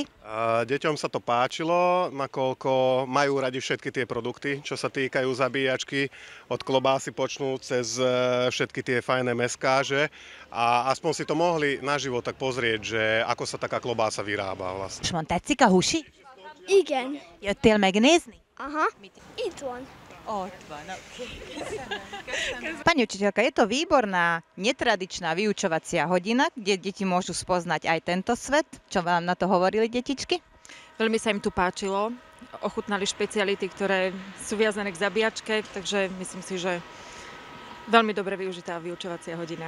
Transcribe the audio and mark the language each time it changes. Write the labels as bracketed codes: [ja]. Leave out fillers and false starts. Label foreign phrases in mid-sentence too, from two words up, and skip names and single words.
[sk] Deťom sa to páčilo, nakoľko majú radi všetky tie produkty, čo sa týkajú zabíjačky, od klobásy počnúť cez všetky tie fajné meskáže a aspoň si to mohli naživo tak pozrieť, že ako sa taká klobása vyrába vlastne. [hu] És van tetszik a husi? Igen. Jöttél megnézni? Aha. Itt van. Ott van. [sk] Pani učiteľka, je to výborná, netradičná vyučovacia hodina, kde deti môžu spoznať aj tento svet. Čo vám na to hovorili detičky? Veľmi sa im tu páčilo. Ochutnali špeciality, ktoré sú viazané k zabíjačke, takže myslím si, že veľmi dobre využitá vyučovacia hodina.